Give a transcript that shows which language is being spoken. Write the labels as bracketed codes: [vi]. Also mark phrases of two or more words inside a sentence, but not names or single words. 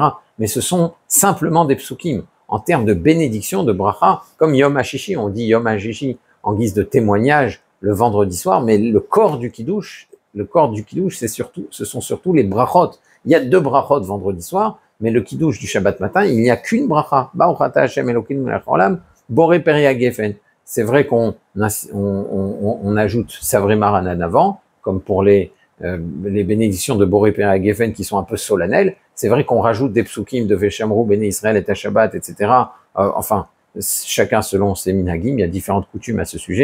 [fr] Mais ce sont simplement des psukim. En termes de bénédiction, de bracha, comme [he] יום השישי, [fr] on dit [he] יום השישי [fr] en guise de témoignage le vendredi soir, mais le corps du kidouche, ce sont surtout les brachot. Il y a 2 brachot vendredi soir, mais le kiddush du Shabbat matin, il n'y a qu'une bracha. [he] ברוך אתה השם אלוקינו מלך העולם, בורא פרי הגפן. [fr] C'est vrai qu'on ajoute [he] סברי מרנן [fr] avant, comme pour les bénédictions de [he] בורא פרי הגפן [fr] qui sont un peu solennelles. C'est vrai qu'on rajoute des psukim de Veshamrou, Béné Israël et Shabbat, etc. Enfin, chacun selon ses minhagim, il y a différentes coutumes à ce sujet.